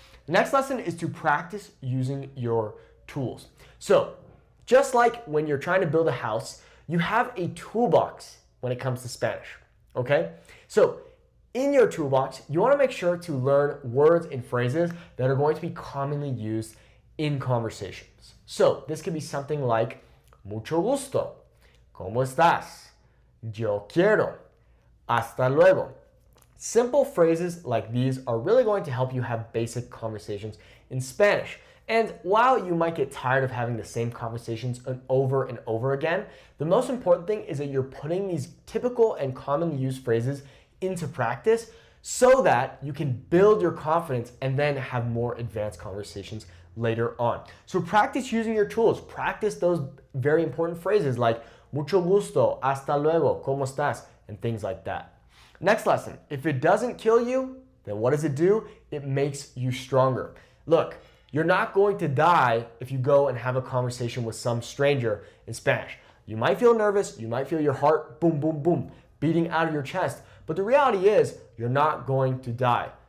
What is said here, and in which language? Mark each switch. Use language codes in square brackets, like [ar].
[en] The next lesson is to practice using your tools. So, just like when you're trying to build a house, you have a toolbox when it comes to Spanish, okay? So, in your toolbox, you want to make sure to learn words and phrases that are going to be commonly used in conversations. So, this could be something like [es] mucho gusto, ¿cómo estás? Yo quiero, hasta luego. [en] Simple phrases like these are really going to help you have basic conversations in Spanish. And while you might get tired of having the same conversations over and over again, the most important thing is that you're putting these typical and commonly used phrases into practice so that you can build your confidence and then have more advanced conversations later on. So practice using your tools. Practice those very important phrases like [es] mucho gusto, hasta luego, ¿cómo estás? [en] And things like that. Next lesson, if it doesn't kill you, then what does it do? It makes you stronger. Look, you're not going to die if you go and have a conversation with some stranger in Spanish. You might feel nervous, you might feel your heart boom, boom, boom, beating out of your chest, but the reality is you're not going to die.